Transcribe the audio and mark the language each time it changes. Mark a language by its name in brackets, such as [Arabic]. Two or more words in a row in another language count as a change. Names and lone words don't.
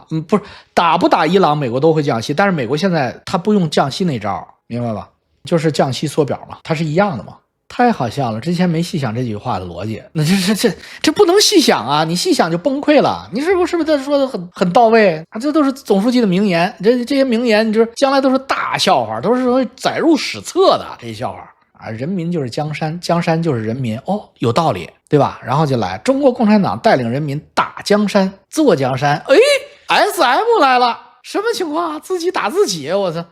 [Chinese] 不是，打不打伊朗，美國都會降息，但是美國現在他不用降息那招，明白吧？就是降息縮表嘛，它是一樣的嘛。太好笑了，之前沒細想這句話的邏輯，那這不能細想啊！你細想就崩潰了。你是不是他說的很到位啊？這都是總書記的名言，這些名言，你知道將來都是大笑話，都是會載入史冊的這些笑話啊！人民就是江山，江山就是人民，哦，有道理，對吧？然後就來中國共產黨帶領人民打江山做江山，哎 ，SM 來了，什麼情況啊？自己打自己，我操！